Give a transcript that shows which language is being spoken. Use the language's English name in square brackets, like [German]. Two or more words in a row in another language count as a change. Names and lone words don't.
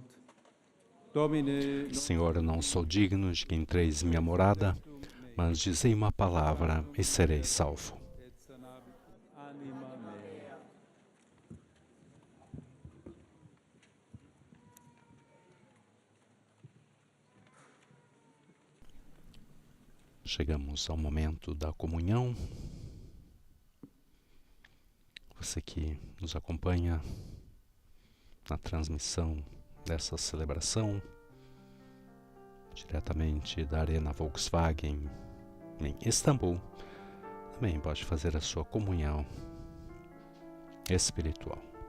[Portuguese] Domine, Senhor, eu não sou digno de que entreis em minha morada, mas dizei uma palavra e serei salvo. [Latin] et sanabit anima mea. [Portuguese] Chegamos ao momento da comunhão. Você que nos acompanha na transmissão dessa celebração, diretamente da Arena Volkswagen em Istambul, também pode fazer a sua comunhão espiritual.